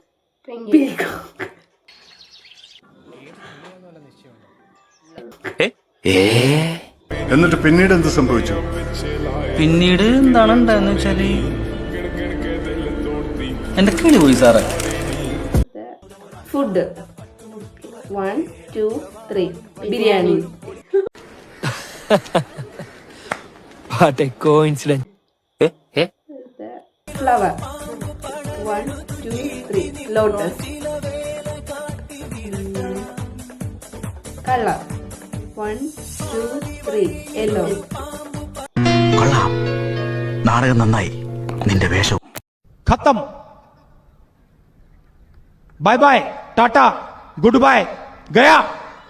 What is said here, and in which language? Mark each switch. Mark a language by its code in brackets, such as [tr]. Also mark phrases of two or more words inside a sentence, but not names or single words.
[ml] എന്നിട്ട് പിന്നീട് എന്ത് സംഭവിച്ചു? പിന്നീട് എന്താണ് ഉണ്ടായെന്ന് വെച്ചാല് എന്റെ കിളി പോയി സാറേ. ഫുഡ് 1 2 3 ബിരിയാണി. [en] What a coincidence. [ml] ഫ്ലവർ 1 2 3 ലോട്ടസ്. കളർ 1 2 3 യെല്ലോ. കൊള്ളാം, നാടകം നന്നായി, നിന്റെ വേഷവും. [hi] खत्म. [en] bye bye, tata, good bye, [hi] गया.